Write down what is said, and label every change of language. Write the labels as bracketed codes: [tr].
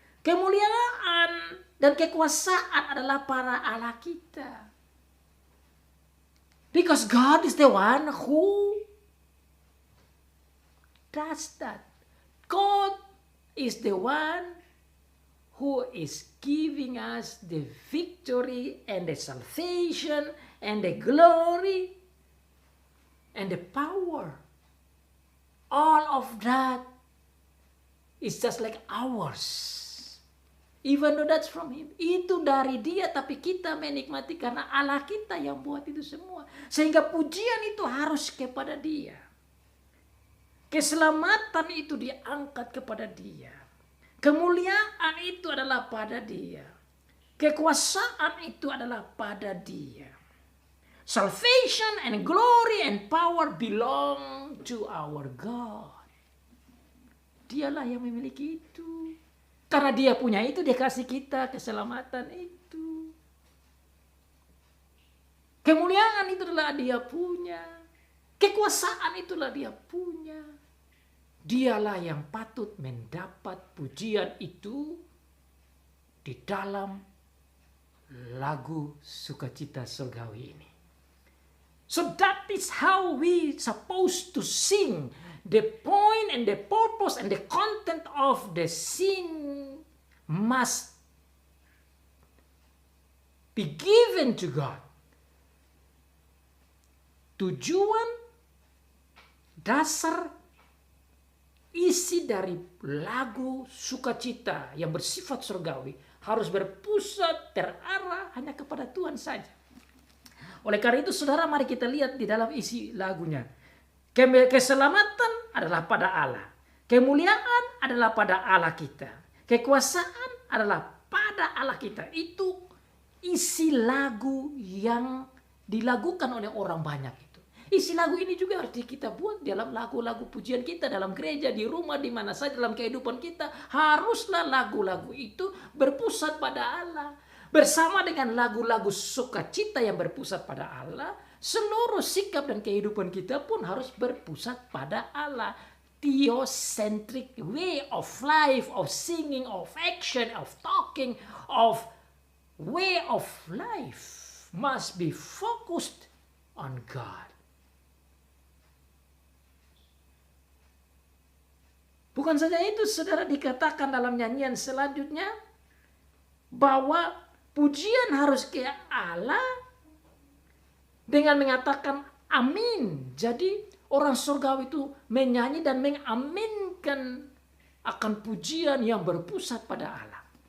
[id] Kemuliaan dan kekuasaan adalah para Allah kita. [en] Because God is the one who does that. God is the one who is giving us the victory and the salvation and the glory and the power. All of that is just like ours. Even though that's from Him. [id] Itu dari Dia, tapi kita menikmati karena Allah kita yang buat itu semua. Sehingga pujian itu harus kepada Dia. Keselamatan itu diangkat kepada Dia. Kemuliaan itu adalah pada Dia. Kekuasaan itu adalah pada Dia. [en] Salvation and glory and power belong to our God. [id] Dialah yang memiliki itu. Karena Dia punya itu, Dia kasih kita keselamatan itu. Kemuliaan itu adalah Dia punya. Kekuasaan itulah Dia punya. Dialah yang patut mendapat pujian itu di dalam lagu sukacita surgawi ini. [en] So that is how we supposed to sing. The point and the purpose and the content of the sing must be given to God. [id] Tujuan, dasar, isi dari lagu sukacita yang bersifat surgawi harus berpusat, terarah hanya kepada Tuhan saja. Oleh karena itu saudara, mari kita lihat di dalam isi lagunya. Keselamatan adalah pada Allah. Kemuliaan adalah pada Allah kita. Kekuasaan adalah pada Allah kita. Itu isi lagu yang dilakukan oleh orang banyak itu. Isi lagu ini juga harus kita buat dalam lagu-lagu pujian kita, dalam gereja, di rumah, di mana saja dalam kehidupan kita. Haruslah lagu-lagu itu berpusat pada Allah. Bersama dengan lagu-lagu sukacita yang berpusat pada Allah, seluruh sikap dan kehidupan kita pun harus berpusat pada Allah. [en] Theocentric way of life, of singing, of action, of talking, of way of life must be focused on God. [id] Bukan saja itu, saudara, dikatakan dalam nyanyian selanjutnya bahwa pujian harus ke Allah dengan mengatakan amin. Jadi orang surgawi itu menyanyi dan mengaminkan akan pujian yang berpusat pada Allah.